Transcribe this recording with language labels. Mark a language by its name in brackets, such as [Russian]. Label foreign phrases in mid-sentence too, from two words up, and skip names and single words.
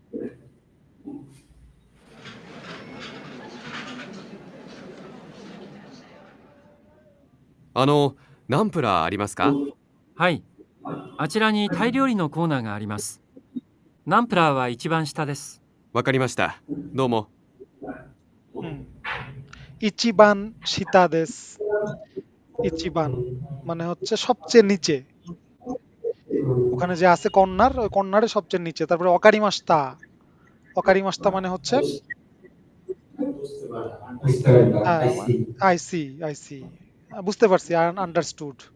[Japanese] ナンプラーありますか？はい。あちらにタイ料理のコーナーがあります。ナンプラーは一番下です。わかりました。どうも。一番下です. [Bangla] ইচিবান মানে হচ্ছে সবচেয়ে নিচে, ওখানে যে আছে কর্নার, ওই কর্নারে সবচেয়ে নিচে। তারপরে অকারিমাস্তা মানে হচ্ছে আইসি, বুঝতে পারছি, আন্ডারস্টুড।